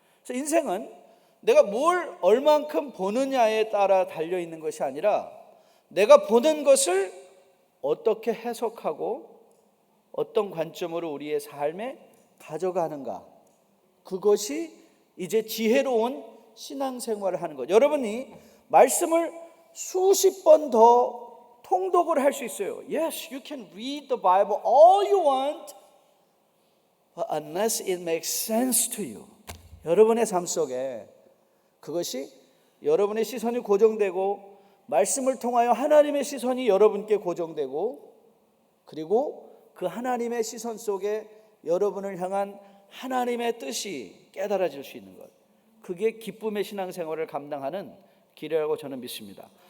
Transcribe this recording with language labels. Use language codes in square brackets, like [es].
[ko] 그래서 인생은 내가 뭘 얼만큼 보느냐에 따라 달려 있는 것이 아니라 내가 보는 것을 어떻게 해석하고 어떤 관점으로 우리의 삶에 가져가는가, 그것이 이제 지혜로운 신앙생활을 하는 것. 여러분이 말씀을 수십 번 더 통독을 할 수 있어요. [en] Yes, you can read the Bible all you want, but unless it makes sense to you. [ko] 여러분의 삶 속에 그것이 여러분의 시선이 고정되고 말씀을 통하여 하나님의 시선이 여러분께 고정되고 그리고 그 하나님의 시선 속에 여러분을 향한 하나님의 뜻이 깨달아질 수 있는 것, 그게 기쁨의 신앙생활을 감당하는 길이라고 저는 믿습니다.